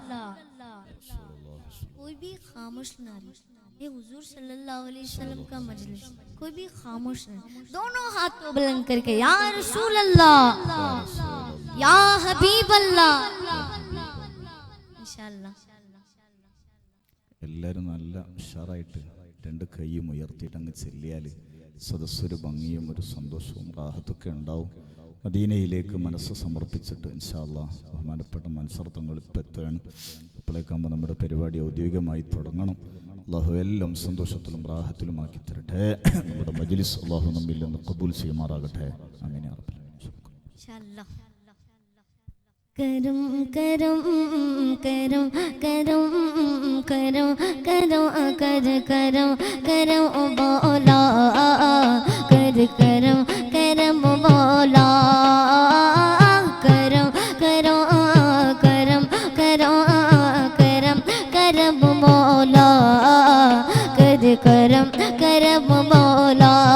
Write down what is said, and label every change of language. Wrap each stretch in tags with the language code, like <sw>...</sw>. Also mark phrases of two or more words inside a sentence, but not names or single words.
<hi>कोई भी खामोश ना रहे, ये हुजूर</hi> <ar>صلى الله عليه وسلم</ar> <hi>का मजलिस, कोई भी खामोश ना रहे। दोनों हाथों बुलंद करके</hi> <ar>يا رسول الله، يا حبيب الله.</ar> <hi>इंशाअल्लाह</hi> <ml>എല്ലാവരും നല്ല ഉഷാറായിട്ട് രണ്ട് കൈയും ഉയർത്തിയിട്ട് അങ്ങ് ചെല്ലിയാൽ സദസ്സൊരു ഭംഗിയും ഒരു സന്തോഷവും റാഹത്തൊക്കെ ഉണ്ടാവും. മദീനയിലേക്ക് മനസ്സ് സമർപ്പിച്ചിട്ട്</ml> <ar>إن شاء الله</ar> <ml>ബഹുമാനപ്പെട്ട മൻസർത്തങ്ങൾ ഇപ്പം എത്തുകയാണ്. ഇപ്പോഴേക്കാകുമ്പോൾ നമ്മുടെ പരിപാടി ഔദ്യോഗികമായി തുടങ്ങണം. അള്ളാഹു എല്ലാം സന്തോഷത്തിലും റാഹത്തിലുമാക്കി തരട്ടെ. നമ്മുടെ മജ്ലിസ് അള്ളാഹു നമ്മിൽ നിന്ന് ഖബൂൽ ചെയ്യുമാറാകട്ടെ.</ml> <ar>آمين يا رب العالمين.</ar> <hi>इंशाअल्लाह करम करम करम करम करम करम कर करम करम मौला कर करम करम मौला करम करम करम करम करम करम मौला कर करम करम मौला।</hi>